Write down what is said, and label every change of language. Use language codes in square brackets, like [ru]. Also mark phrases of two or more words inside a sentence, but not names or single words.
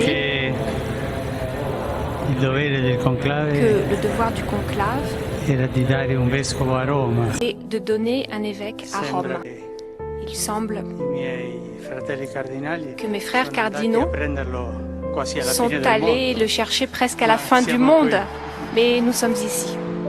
[it] che il dovere del conclave [fr] que le devoir du conclave [it] era di dare un vescovo a Roma. [fr] est de donner un évêque à [it] Sembra [fr] Rome. [it] che [fr] Il semble [it] i miei fratelli cardinali [fr] que mes frères [it] sono andati [fr] cardinaux [it] a prenderlo quasi alla [fr] sont [it] fine del [fr] allés [it] mondo. [fr] le chercher presque à la fin du monde, mais nous sommes ici.